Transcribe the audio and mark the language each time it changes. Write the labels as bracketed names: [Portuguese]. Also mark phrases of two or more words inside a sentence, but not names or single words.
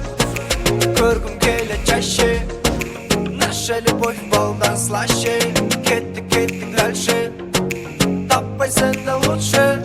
[Kazakh] Көргім келе [Russian] чаще. Наша любовь балдан слаще. [Kazakh] Кеттік дальше, таппай сенде лучше.